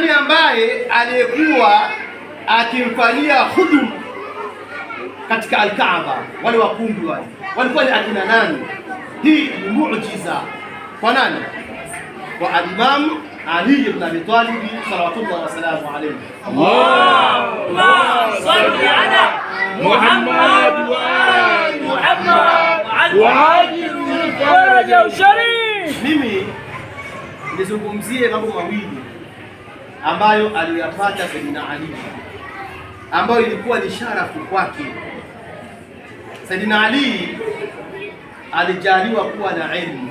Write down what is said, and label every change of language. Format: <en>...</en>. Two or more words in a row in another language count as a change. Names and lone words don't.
<sw>Nani ambaye aliyekuwa akimfanyia huduma katika Al-Kaaba. Wale wakungu wale walikuwa ni akina nani? Hii ni muujiza kwa nani? Kwa al-Imam Ali ibn Abi Talib</sw> <ar>صلى الله وسلام عليه. اللهم صل على محمد وعجل فرج شريف.</ar> <sw>Mimi nizungumzie mambo mawili ambayo aliyapata Sayyidina Ali, ambayo ilikuwa ni sharafu kwake. Sayyidina Ali alijaliwa kuwa na elimu.</sw>